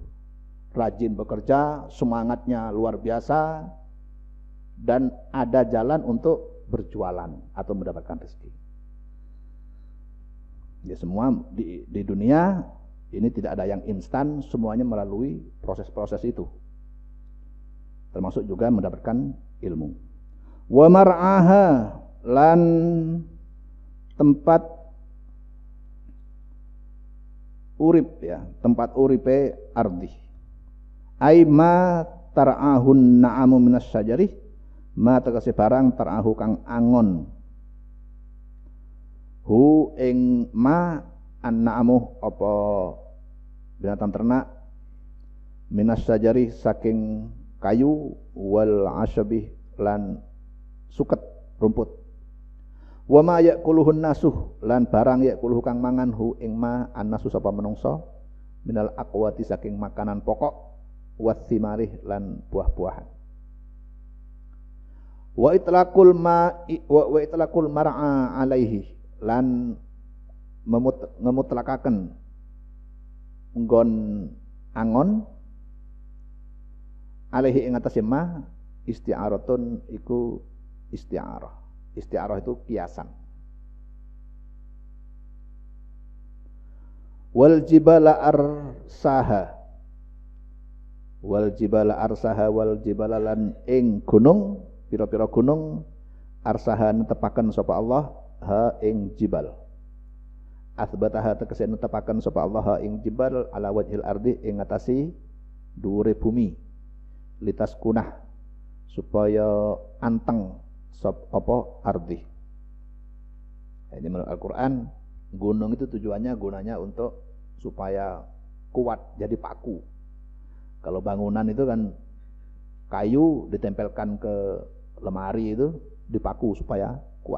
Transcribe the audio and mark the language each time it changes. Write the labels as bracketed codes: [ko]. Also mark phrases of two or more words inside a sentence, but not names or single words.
[id] Rajin bekerja, semangatnya luar biasa, dan ada jalan untuk berjualan atau mendapatkan rezeki. Ya, semua di dunia ini tidak ada yang instan, semuanya melalui proses-proses itu. Termasuk juga mendapatkan ilmu. [ar] ومرعاها, [jv] lan tempat urip ya, tempat uripe ardi. [ar] أي ما ترعاه النعم من الشجر ما [jv] tegese barang tar'ahu kang angon. Hu ing [ar] ما النعم [jv] apa [id] binatang ternak, [ar] من الشجر [jv] saking kayu, [ar] والأعشاب [jv] lan suket rumput. [ar] وما يأكله الناس, [jv] lan barang yaquluhu kang mangan hu ing [ar] ما الناس [jv] sapa menungso, [ar] من الأقوات [jv] saking [id] makanan pokok, [jv] wathimarih lan buah-buahan. [ar] وإطلاق المرعى عليه, [jv] lan ngemutlakaken nggon angon alaihi ing atase [ar] ما استعارة [jv] iku isti'arah. [id] Isti'arah itu kiasan. [ar] والجبال أرساها، والجبال أرساها، والجبال [jv] lan ing gunung, pira-pira gunung, arsaha netepaken sapa Allah ha ing jibal. Athbataha tegese netepaken sapa Allah ha ing jibal [ar] على وجه الأرض [jv] ing ngatasi dhuwure bumi. [ar] لتسكنه, [jv] supaya anteng sop apa ardi. [id] Ini menurut Al-Quran, gunung itu gunanya untuk supaya kuat, jadi paku. Kalau bangunan itu kan kayu ditempelkan ke lemari itu dipaku supaya kuat.